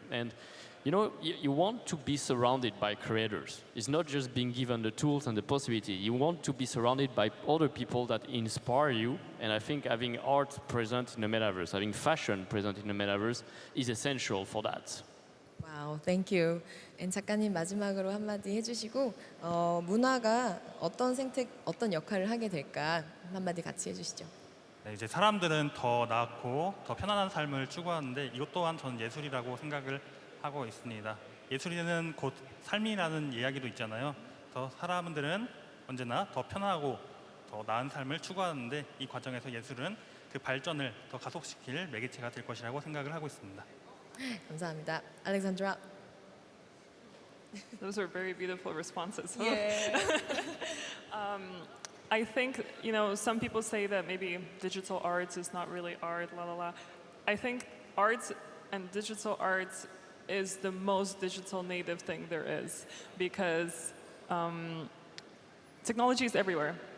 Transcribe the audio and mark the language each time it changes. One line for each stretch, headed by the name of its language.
English: And you want to be surrounded by creators. It's not just being given the tools and the possibility. You want to be surrounded by other people that inspire you. And I think having art present in the metaverse, having fashion present in the metaverse is essential for that. Wow, thank you.
Korean: And 작가님 마지막으로 한마디 해주시고 문화가 어떤 역할을 하게 될까 한마디 같이 해주시죠. 네, 이제 사람들은 더 나았고 더 편안한 삶을 추구하는데 이것 또한 저는 예술이라고 생각을 하고 있습니다. 예술이는 곧 삶이라는 이야기도 있잖아요. 더 사람들은 언제나 더 편하고 더 나은 삶을 추구하는데 이 과정에서 예술은 그 발전을 더 가속시킬 매개체가 될 것이라고 생각을 하고 있습니다. 감사합니다. Aleksandra.
English: Those are very beautiful responses. Yeah. I think, some people say that maybe digital arts is not really art, la la la. I think arts and digital arts is the most digital native thing there is, because technology is everywhere.